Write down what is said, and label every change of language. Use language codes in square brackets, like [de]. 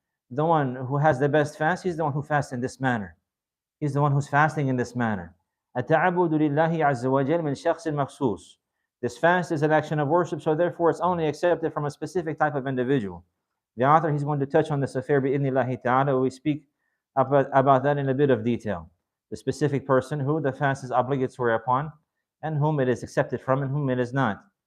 [en] The one who has the best fast, he's the one who fasts in this manner. He's the one who's fasting in this manner. [ar] التعبد لله عز وجل من شخص مخصوص. [en] This fast is an action of worship, so therefore it's only accepted from a specific type of individual. The author, he's going to touch on this affair [ar] bi'idhnillahi ta'ala. [en] We speak about that in a bit of detail. The specific person who the fast is obligatory upon, and whom it is accepted from, and whom it is not.